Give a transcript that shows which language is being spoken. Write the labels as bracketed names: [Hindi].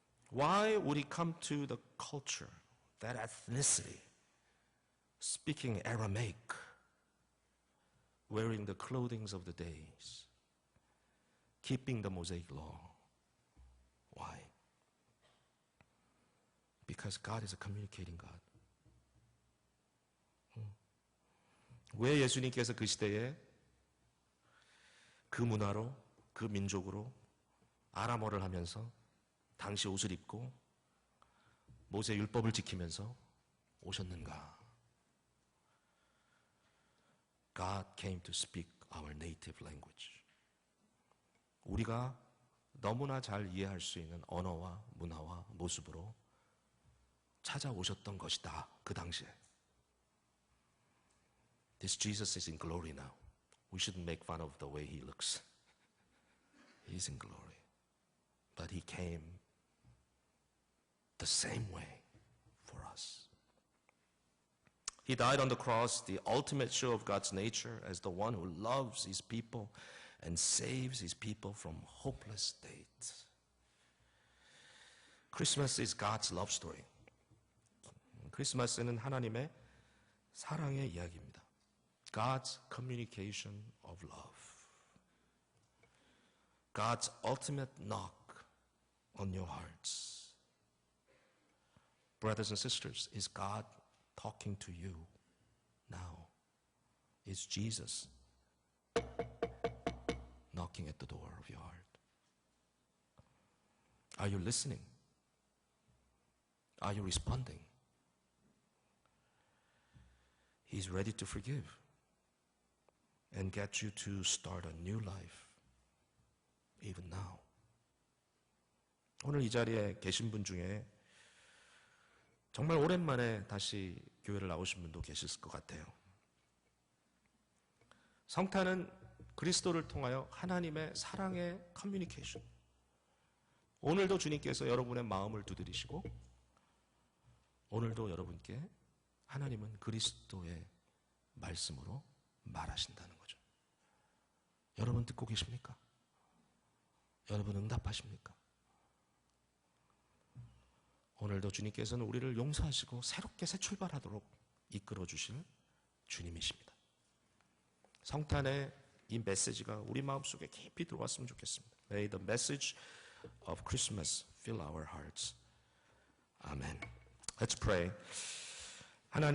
[English] Why would he come to the culture, that ethnicity, speaking Aramaic, wearing the clothing of the days, keeping the Mosaic law? Why? Because God is a communicating God. [Korean] 왜 예수님께서 그 시대에 그 문화로, 그 민족으로 아람어를 하면서 당시 옷을 입고 모세 율법을 지키면서 오셨는가? [English] God came to speak our native language. [Korean] 우리가 너무나 잘 이해할 수 있는 언어와 문화와 모습으로 찾아오셨던 것이다. 그 당시에. [English] This Jesus is in glory now. We shouldn't make fun of the way he looks. He's in glory. But he came the same way for us. He died on the cross, the ultimate show of God's nature as the one who loves his people and saves his people from hopeless state. Christmas is God's love story. 크리스마스는 하나님의 사랑의 이야기입니다. God's communication of love. God's ultimate knock on your hearts. Brothers and sisters, is God talking to you now? Is Jesus knocking at the door of your heart? Are you listening? Are you responding? He's ready to forgive and get you to start a new life, even now. [Korean] 오늘 이 자리에 계신 분 중에 정말 오랜만에 다시 교회를 나오신 분도 계실 것 같아요. 성탄은 그리스도를 통하여 하나님의 사랑의 커뮤니케이션. 오늘도 주님께서 여러분의 마음을 두드리시고 오늘도 여러분께 하나님은 그리스도의 말씀으로 말하신다는 거죠. 여러분 듣고 계십니까? 여러분 응답하십니까? 오늘도 주님께서는 우리를 용서하시고 새롭게 새 출발하도록 이끌어 주실 주님이십니다. 성탄의 이 메시지가 우리 마음속에 깊이 들어왔으면 좋겠습니다. [English] May the message of Christmas fill our hearts. Amen. Let's pray. 하나님